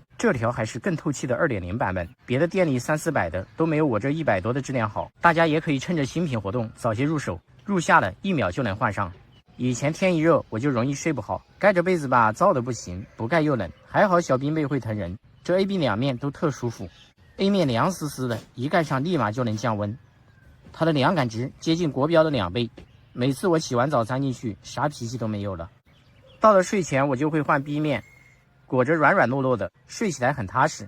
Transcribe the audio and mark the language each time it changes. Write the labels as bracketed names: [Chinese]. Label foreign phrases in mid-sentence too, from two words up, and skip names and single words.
[Chinese] 這條還是更透氣的2.0版本，別的店裡300-400的都沒有我這100多的質量好。大家也可以趁着新品活動早些入手，入夏了1秒就能換上。以前天一熱我就容易睡不好，蓋着被子吧燥的不行，不蓋又冷。還好小冰被會疼人，這 A、B 兩面都特舒服。A 面涼絲絲的，一蓋上立馬就能降溫，它的涼感值接近國標的2倍。每次我洗完澡鑽進去，啥脾氣都沒有了。到了睡前我就會換 B 面，裹着軟軟糯糯的，睡起來很踏實。